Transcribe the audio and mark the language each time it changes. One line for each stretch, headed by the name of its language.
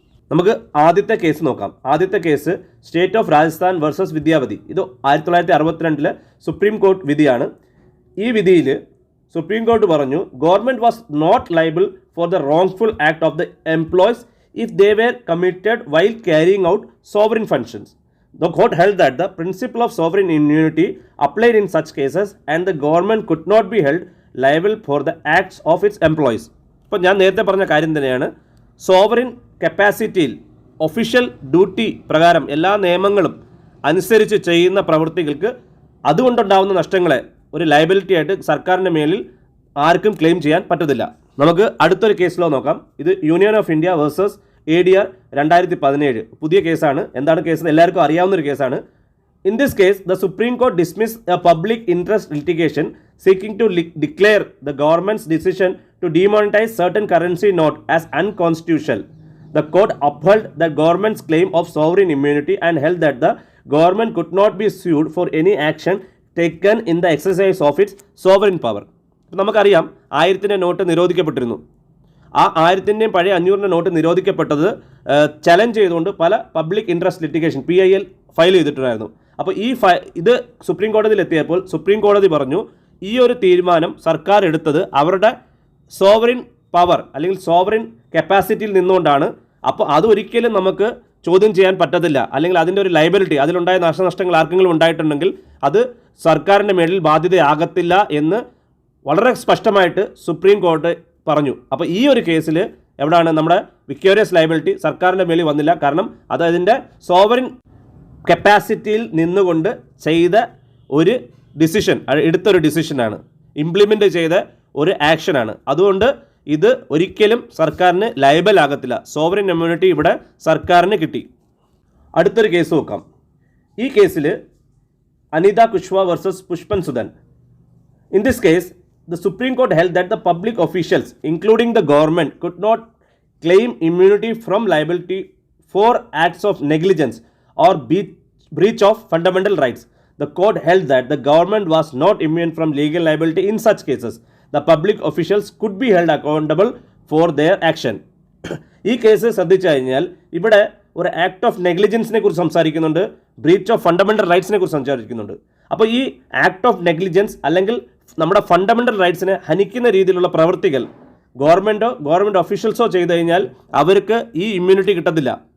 Malayalam: നമുക്ക് ആദ്യത്തെ കേസ് നോക്കാം. ആദ്യത്തെ case state of Rajasthan versus വിദ്യാവതി. ഇത് 1962 സുപ്രീം കോർട്ട് വിധിയാണ്. ഈ വിധിയിൽ സുപ്രീം കോർട്ട് പറഞ്ഞു,
English: Government was not liable for the wrongful act of the employees if they were committed while carrying out sovereign functions. The court held that the principle of sovereign immunity applied in such cases and the government could not be held liable for the acts of its employees.
Malayalam: ഇപ്പോൾ ഞാൻ നേരത്തെ പറഞ്ഞ കാര്യം തന്നെയാണ്. Sovereign കപ്പാസിറ്റിയിൽ official duty പ്രകാരം എല്ലാ നിയമങ്ങളും അനുസരിച്ച് ചെയ്യുന്ന പ്രവൃത്തികൾക്ക് അതുകൊണ്ടുണ്ടാകുന്ന നഷ്ടങ്ങളെ ഒരു ലയബിലിറ്റി ആയിട്ട് സർക്കാരിൻ്റെ മേലിൽ ആർക്കും ക്ലെയിം ചെയ്യാൻ പറ്റത്തില്ല. നമുക്ക് അടുത്തൊരു കേസിലോ നോക്കാം. ഇത് union of India versus ADR 2017 പുതിയ കേസാണ്. എന്താണ് കേസ്? എല്ലാവർക്കും അറിയാവുന്ന ഒരു കേസാണ്.
English: In this case the supreme court dismiss a public interest litigation seeking to declare the government's decision to demonetise certain currency note as unconstitutional. The court upheld the government's claim of sovereign immunity and held that the government could not be sued for any action taken in the exercise of its sovereign power.
Malayalam: നമുക്കറിയാം 1000 not നിരോധിക്കപ്പെട്ടിരുന്നു. ആ 1000-ൻ്റെയും പഴയ 500-ൻ്റെ not നിരോധിക്കപ്പെട്ടത് challenge ചെയ്തുകൊണ്ട് പല public interest litigation PIL file ചെയ്തിട്ടുണ്ടായിരുന്നു. അപ്പോൾ ഇത് supreme കോടതിയിൽ എത്തിയപ്പോൾ സുപ്രീം കോടതി പറഞ്ഞു, ഈ ഒരു തീരുമാനം സർക്കാർ എടുത്തത് അവരുടെ സോവറിൻ പവർ അല്ലെങ്കിൽ സോവറിൻ കപ്പാസിറ്റിയിൽ നിന്നുകൊണ്ടാണ്. അപ്പോൾ അതൊരിക്കലും നമുക്ക് ചോദ്യം ചെയ്യാൻ പറ്റത്തില്ല, അല്ലെങ്കിൽ അതിൻ്റെ ഒരു ലയബിലിറ്റി, അതിലുണ്ടായ നാശനഷ്ടങ്ങൾ ആർക്കെങ്കിലും ഉണ്ടായിട്ടുണ്ടെങ്കിൽ അത് സർക്കാരിൻ്റെ മേലിൽ ബാധ്യതയാകത്തില്ല എന്ന് വളരെ സ്പഷ്ടമായിട്ട് സുപ്രീം കോടതി പറഞ്ഞു. അപ്പോൾ ഈ ഒരു കേസിൽ എവിടെയാണ് നമ്മുടെ വിക്ടോറിയസ് ലയബിലിറ്റി സർക്കാരിൻ്റെ മേലിൽ വന്നില്ല. കാരണം അത് അതിൻ്റെ സോവറിൻ കപ്പാസിറ്റിയിൽ നിന്നുകൊണ്ട് ചെയ്ത ഒരു ഡിസിഷൻ, എടുത്തൊരു ഡിസിഷനാണ്, ഇംപ്ലിമെൻ്റ് ചെയ്ത ഒരു ആക്ഷനാണ്. അതുകൊണ്ട് ഇത് ഒരിക്കലും സർക്കാരിന് ലയബിൾ ആകത്തില്ല. സോവറിൻ ഇമ്മ്യൂണിറ്റി ഇവിടെ സർക്കാരിന് കിട്ടി. അടുത്തൊരു കേസ് നോക്കാം. ഈ കേസിൽ Anitha കുഷ്വ versus Pushpan Sudan.
English: In this case, the Supreme Court held that the public officials, including the government, could not claim immunity from liability for acts of negligence or breach of fundamental rights. The court held that the government was not immune from legal liability in such cases. The public officials could be held accountable for their action.
Malayalam: ഈ case ശ്രദ്ധിച്ചു കഴിഞ്ഞാൽ ഇവിടെ ഒരു act of നെഗ്ലിജൻസിനെ കുറിച്ച് സംസാരിക്കുന്നുണ്ട്, breach of fundamental റൈറ്റ്സിനെ കുറിച്ച് സംസാരിക്കുന്നുണ്ട്. അപ്പോൾ ഈ ആക്ട് ഓഫ് നെഗ്ലിജൻസ് അല്ലെങ്കിൽ നമ്മുടെ ഫണ്ടമെൻ്റൽ റൈറ്റ്സിനെ ഹനിക്കുന്ന രീതിയിലുള്ള പ്രവൃത്തികൾ ഗവൺമെൻറ് ഒഫീഷ്യൽസോ ചെയ്തു കഴിഞ്ഞാൽ അവർക്ക് ഈ ഇമ്മ്യൂണിറ്റി കിട്ടത്തില്ല.